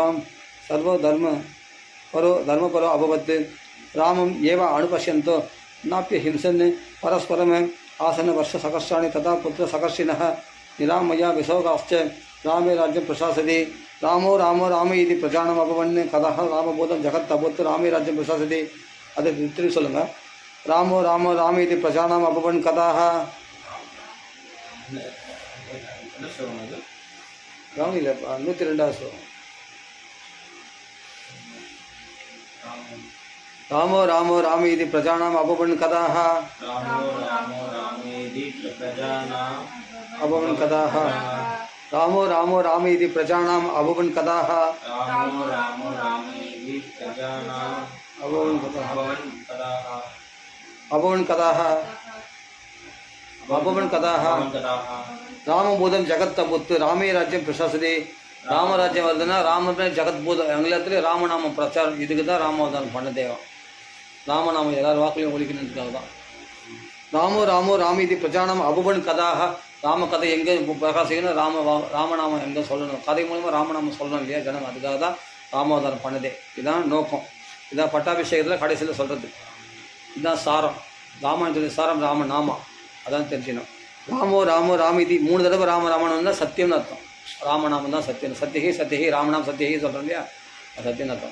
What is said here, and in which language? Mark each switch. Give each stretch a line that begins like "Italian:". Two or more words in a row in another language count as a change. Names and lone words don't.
Sanskrit: धर्मपरो अभवत् रामम् एव अनुपश्यन्तो नाप्य हिंसन् परस्परम् आसन् वर्षसहस्राणि तथा पुत्रसहस्रिणः निरामया विशोकाश्च रामे राज्यं प्रशासति रामो रामो राम इति प्रजानाम् अभवन् कथः रामबोधं जगत् अभूत् रामे राज्यं प्रशासति
Tamil: அது திருப்பி சொல்லுங்க
Sanskrit: रामो रामो राम इति प्रजानाम् अभवन् कथाः
Tamil: கவனில 102வது ஸ்லோகம்
Sanskrit: रामो रामो राम इति प्रजानाम् अभवन् कथाः अभवन् कथाः रामो रामो राम इति प्रजानाम् अभवन् कथाः अभवन् कथाः अभवन् कथाः रामबोधं जगत् अभूत् रामे राज्यं प्रशासति
Tamil: ராமராஜ்யம் வருதுன்னா ராமனே ஜெகத்பூதம் எங்களத்துல ராமநாமம் பிரச்சாரம் இதுக்கு தான் ராமாவதாரம் பண்ண தேவம் ராமநாமம் எல்லாரும் வாக்குலையும் ஒழிக்கணுன்றதுக்காக தான்
Sanskrit: रामो रामो राम इति प्रजानाम् अभवन् कथाः
Tamil: ராம கதை எங்கே பிரகாசிக்கணும் ராமநாமம் எங்கே சொல்லணும் கதை மூலமாக ராமநாமம் சொல்லணும் இல்லையா ஜனம் அதுக்காக தான் ராமாவதாரம் பண்ணதே இதுதான் நோக்கம் இதான் பட்டாபிஷேகத்தில் கடைசியில் சொல்கிறது இதுதான் சாரம் ராமாயணத்துடைய சாரம் ராமநாமா அதான் தெரிஞ்சிக்கணும்
Sanskrit: रामो रामो राम इति
Tamil: 3 தடவை ராமராமன் சத்தியம்னு அர்த்தம் ராமநாமம் தான் சத்தியம்
Hindi: सत्य है सत्य है रामनाम सत्य है
Tamil: சொல்கிறோம் இல்லையா சத்தியம் அர்த்தம்